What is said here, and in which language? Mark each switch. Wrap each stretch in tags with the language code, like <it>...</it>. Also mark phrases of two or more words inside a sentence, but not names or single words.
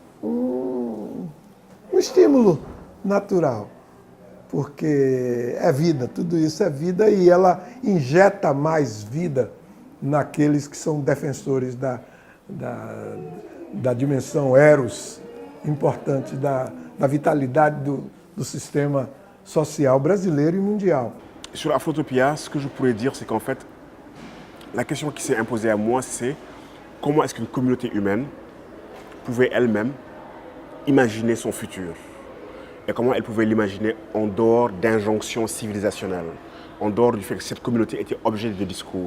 <pt>estímulo natural, porque é vida, tudo isso é vida e ela injeta mais vida naqueles que são defensores da dimensão eros importante da vitalidade do sistema social brasileiro e mundial.</pt> <fr>Sur la Afrotopia, ce que je pourrais dire, c'est qu'en fait, la question qui s'est imposée à moi, c'est comment est-ce qu'une communauté humaine pouvait elle-même imaginer son futur et comment elle pouvait l'imaginer en dehors d'injonctions civilisationnelles, en dehors du fait que cette communauté était objet de discours.</fr>